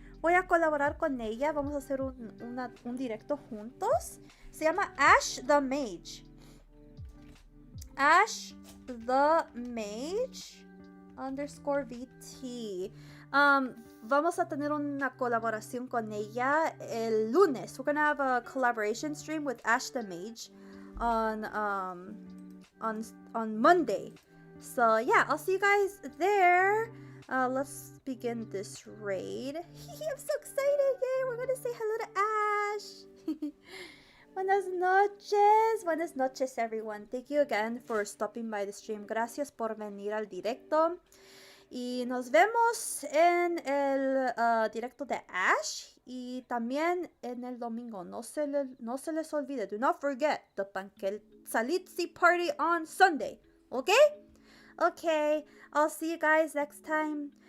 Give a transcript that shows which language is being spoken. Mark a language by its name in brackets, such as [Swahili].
[Spanish] Voy a colaborar con ella. Vamos a hacer un directo juntos. Se llama Ash the Mage. Ash the Mage _VT. Vamos a tener una colaboración con ella el lunes. [English] We're gonna have a collaboration stream with Ash the Mage on Monday. So yeah, I'll see you guys there. Let's begin this raid. I'm so excited! Yay! We're gonna say hello to Ash. [Spanish] Buenas noches, [English] everyone. Thank you again for stopping by the stream. [Spanish] Gracias por venir al directo. Y nos vemos en el directo de Ash y también en el domingo. No se les olvide. [English] Do not forget the Panquetzalistli party on Sunday. Okay? Okay. I'll see you guys next time.